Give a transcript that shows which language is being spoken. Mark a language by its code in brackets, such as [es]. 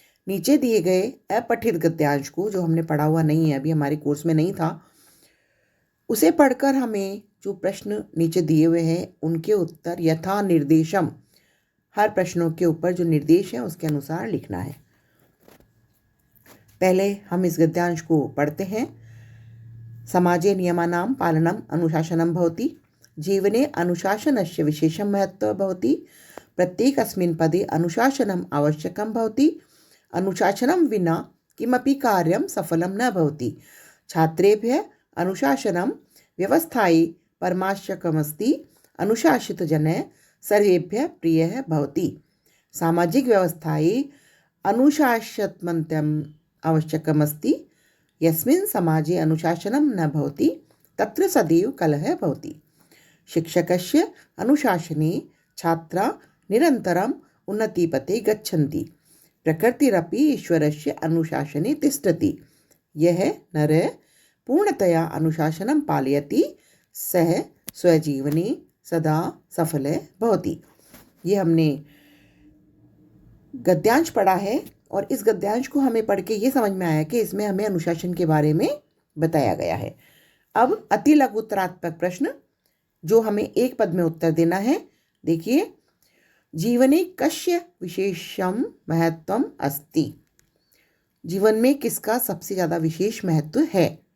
[hi] नीचे दिए गए अपठित गद्यांश को, जो हमने पढ़ा हुआ नहीं है, अभी हमारे कोर्स में नहीं था, उसे पढ़कर हमें जो प्रश्न नीचे दिए हुए हैं उनके उत्तर यथा निर्देशम, हर प्रश्नों के ऊपर जो निर्देश है उसके अनुसार लिखना है। पहले हम इस गद्यांश को पढ़ते हैं। [sa] समाजे नियमानां पालनम अनुशासनम भवति, जीवने अनुशासनस्य विशेषं महत्त्वं भवति, प्रत्येकस्मिन् पदे अनुशासनम् आवश्यकं भवति, अनुशासनं विना किमपि कार्यं सफलं न भवति, छात्रेभ्यः अनुशासनं व्यवस्थायै परमावश्यकमस्ति, अनुशासितजनः सर्वेभ्यः प्रियः भवति, सामाजिक व्यवस्थायै अनुशासनमत्यम् आवश्यकमस्ति, यस्मिन् समाजे अनुशासनं न भवति तत्र सदैव कलहः भवति, शिक्षकस्य अनुशासने छात्रा निरन्तरम् उन्नतिपथे गच्छन्ति, प्रकृतिरपि ईश्वरस्य अनुशासने तिष्ठति, यः नरः पूर्णतया अनुशासनं पालयति सः स्वजीवने सदा सफलः भवति। [hi] ये हमने गद्यांश पढ़ा है और इस गद्यांश को हमें पढ़ के ये समझ में आया कि इसमें हमें अनुशासन के बारे में बताया गया है। अब अति लघु उत्तरात्मक प्रश्न जो हमें एक पद में उत्तर देना है। देखिए, [sa] जीवने कस्य विशेषम महत्वम अस्ति, [hi] जीवन में किसका सबसे ज़्यादा विशेष महत्व है।